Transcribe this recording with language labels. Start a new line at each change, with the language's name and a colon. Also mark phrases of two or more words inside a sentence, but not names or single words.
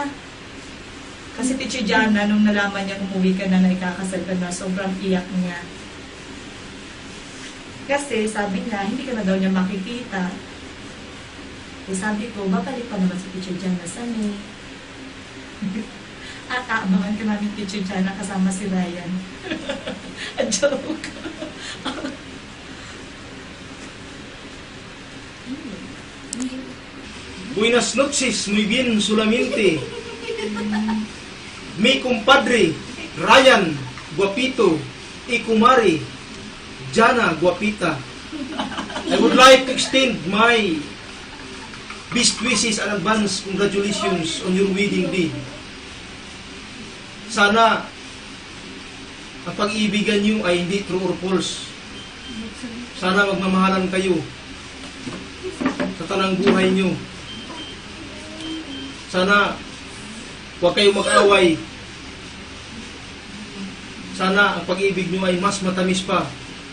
Filipino: Kasi Teacher Jana, nung nalaman niya umuwi ka na ikakasal ka na, sobrang iyak niya. Kasi sabi niya, hindi ka na daw niya makikita. Eh sabi ko, babalik pa naman si Teacher Jana sa me. At aabangan ka namin Teacher Jana kasama si Ryan.
English: A joke.
Spanish: Buenas noches, muy bien, solamente. Mi compadre, Ryan, guapito, y kumari, Jana, guapita.
English: I would like to extend my best wishes and advance congratulations on your wedding day.
Filipino: sana ang pag-iibigan nyo ay hindi
English: true or false.
Filipino: Sana magmamahalan kayo sa tanang buhay nyo. Sana huwag kayong mag-away. Sana ang pag-ibig nyo ay mas matamis pa